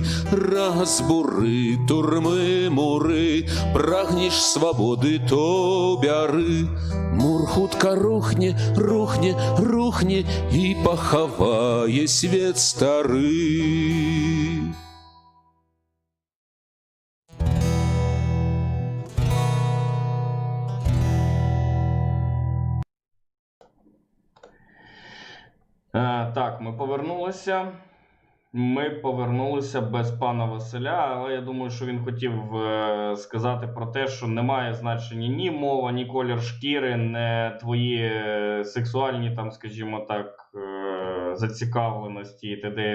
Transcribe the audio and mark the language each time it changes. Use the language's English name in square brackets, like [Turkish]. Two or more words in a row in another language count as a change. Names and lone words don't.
[Belarusian] Разбуры, турмы, муры, прагнеш свабоды, то бяры. Мур хутка рухне, рухне, рухне і пахавае свет стары. [Ukrainian] Так, ми повернулися. Ми повернулися без пана Василя, але я думаю, що він хотів сказати про те, що немає значення ні мова, ні колір шкіри, не твої сексуальні, там, скажімо так, зацікавленості і т.д.